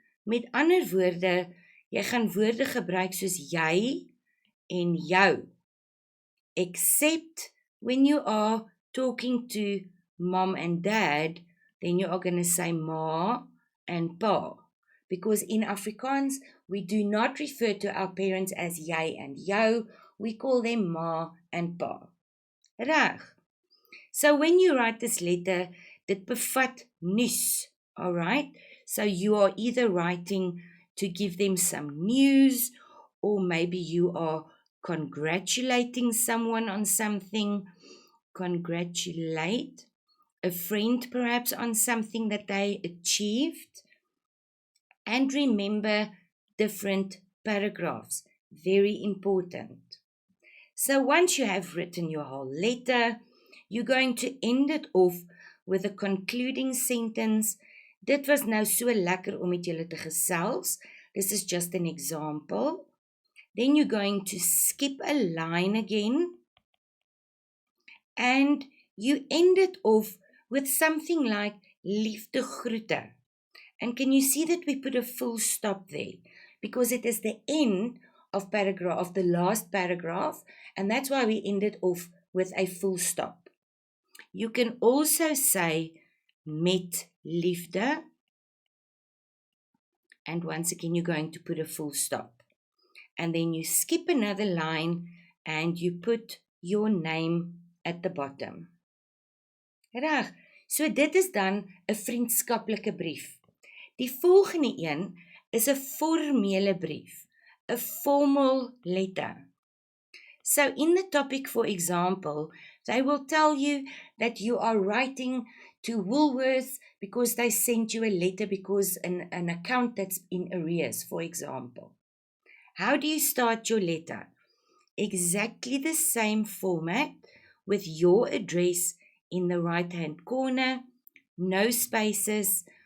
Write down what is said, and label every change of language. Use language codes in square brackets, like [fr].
[af] Met ander woorde, jy gaan woorde gebruik soos jy en jou. [en] Except when you are talking to mom and dad, then you are going to say ma and pa. Because in Afrikaans, we do not refer to our parents as jy and jou. We call them ma and pa. Reg. So when you write this letter, [af] dit bevat nuus. [en] Alright? So you are either writing to give them some news, or maybe you are congratulating someone on something. Congratulate a friend perhaps on something that they achieved. And remember different paragraphs. Very important. So once you have written your whole letter, you're going to end it off with a concluding sentence. [af] Dit was nou so lekker om met julle te gesels. [en] This is just an example. Then you're going to skip a line again. And you end it off with something like liefde groete. And can you see that we put a full stop there? Because it is the end of the last paragraph. And that's why we end it off with a full stop. You can also say met liefde. And once again, you're going to put a full stop. And then you skip another line and you put your name at the bottom. [af] Reg, so dit is dan 'n vriendskaplike brief. Die volgende een is 'n formele brief, 'n formal letter. [en] So in the topic, for example, they will tell you that you are writing to Woolworths because they sent you a letter because an account that's in arrears, for example. How do you start your letter? Exactly the same format with your address in the right-hand corner, no spaces.